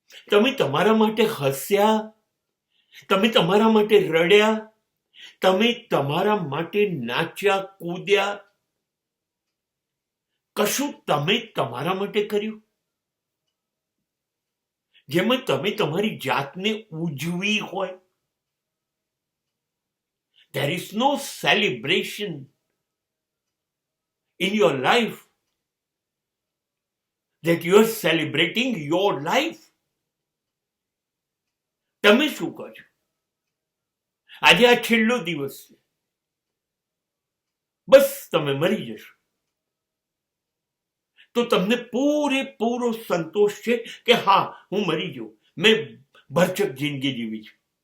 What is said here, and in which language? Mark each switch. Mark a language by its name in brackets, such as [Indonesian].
[Gujarati] તમે તમારા માટે હસ્યા, તમે તમારા માટે રડ્યા, તમે તમારા માટે નાચ્યા, કૂદ્યા, કશું તમે તમારા માટે કર્યું જેમાં તમે તમારી જાતને ઉજવી હોય? [English] There is no celebration in your life that you are celebrating your life. [Gujarati] તમે શું કહો છો? આજે આ છેલ્લો દિવસ છે, બસ તમે મરી જશો તો તમને પૂરેપૂરો સંતોષ છે કે હા હું મરી ગયો, મેં ભરચક જિંદગી જીવી છે.